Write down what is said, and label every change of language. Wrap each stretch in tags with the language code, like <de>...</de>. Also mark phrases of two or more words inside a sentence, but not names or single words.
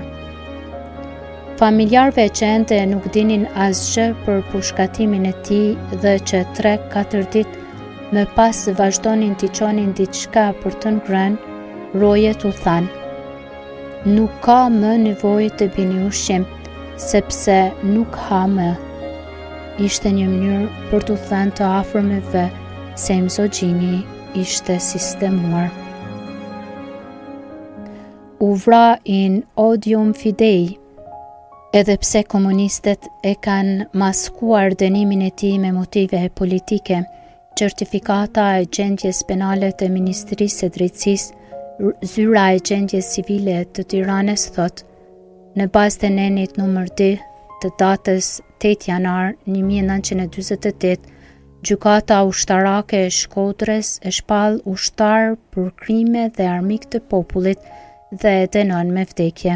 <sq>Familjarëve që ende nuk dinin asgjë për pushkatimin e tij dhe që 3-4 ditë më pas vazhdonin t'i çonin diçka për të ngrënë, rojet u thanë: nuk ka më nevojë të bini ushqim, sepse nuk ha më. Ishte një mënyrë për t'u thënë të afërmeve se mizogjini ishte sistemuar. U vra</sq> <la>in odium fidei.</la> <sq>Edhe pse komunistët e kanë maskuar dënimin e tij me motive politike, certifikata e gjendjes penale të Ministrisë së Drejtësisë, zyra e gjendjes civile të Tiranës thot: në bazë të nenit numër 2 të datës 8 janar 1948, gjykata ushtarake e Shkodrës e shpall ushtar për krime dhe armik të popullit dhe e dënon me vdekje.</sq>